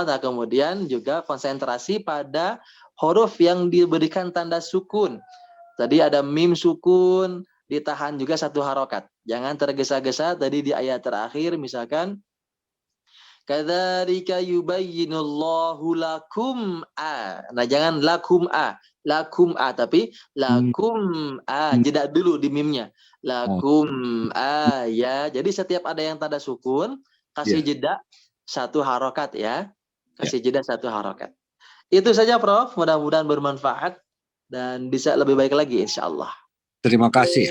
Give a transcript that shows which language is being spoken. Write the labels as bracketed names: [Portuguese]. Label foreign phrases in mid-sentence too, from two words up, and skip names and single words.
[Indonesian] Nah, kemudian juga konsentrasi pada huruf yang diberikan tanda sukun. Tadi ada mim sukun, ditahan juga satu harokat. Jangan tergesa-gesa tadi di ayat terakhir misalkan [Arabic] كذلك يبين الله لكم ا. [Indonesian] Nah, jangan [Arabic] لكم ا, [Indonesian] tapi [Arabic] لكم ا. [Indonesian] Jeda dulu di mimnya. [Arabic] لكم ا [Indonesian] ya. Jadi setiap ada yang tanda sukun, kasih jeda satu harokat ya. Kasih jeda satu harokat. Itu saja Prof, mudah-mudahan bermanfaat dan bisa lebih baik lagi [Arabic] إن شاء الله. [Indonesian] Terima kasih.